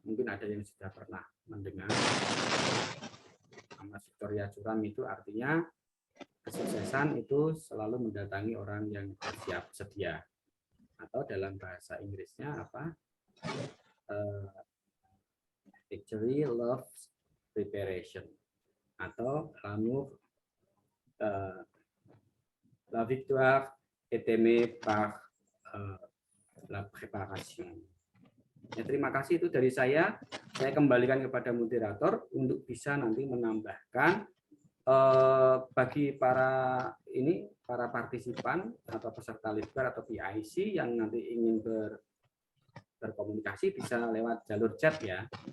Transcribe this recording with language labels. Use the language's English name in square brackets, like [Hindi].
[Indonesian] Mungkin ada yang sudah pernah mendengar. [Latin] Amat Victoria Curam [Indonesian] itu artinya kesuksesan itu selalu mendatangi orang yang siap sedia. Atau dalam bahasa Inggrisnya apa? [English] Victory loves preparation, [Indonesian] atau [French] l'amour, la victoire est aimée par la préparation. [Indonesian] Ya, terima kasih, itu dari saya. Saya kembalikan kepada moderator untuk bisa nanti menambahkan bagi para partisipan atau peserta Litbar atau PIC yang nanti ingin berkomunikasi bisa lewat jalur chat ya.